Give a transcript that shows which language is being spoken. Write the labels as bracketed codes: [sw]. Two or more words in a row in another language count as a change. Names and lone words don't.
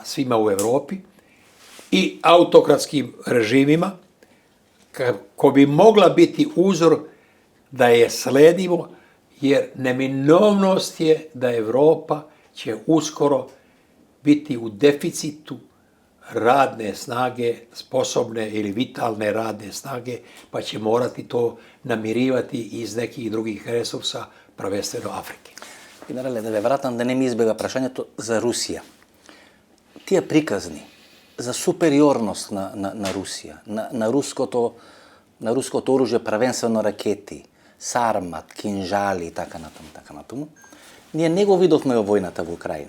[sr] svima u Europi i autokratskim režimima, kako bi mogla biti uzor da je sledimo, jer neminovnost je da Europa će uskoro biti u deficitu radne snage, sposobne ili vitalne radne snage, pa će morati to namirivati iz nekih drugih resursa, prvenstveno Afrike. [mk] Генерале, да ве вратам, да не ми избега прашањето за Русија. Тие приказни за супериорност на Русија, на руското оружје, првенствено ракети, сармат, кинжали и така натаму, ние не го видовме во војната во Украина.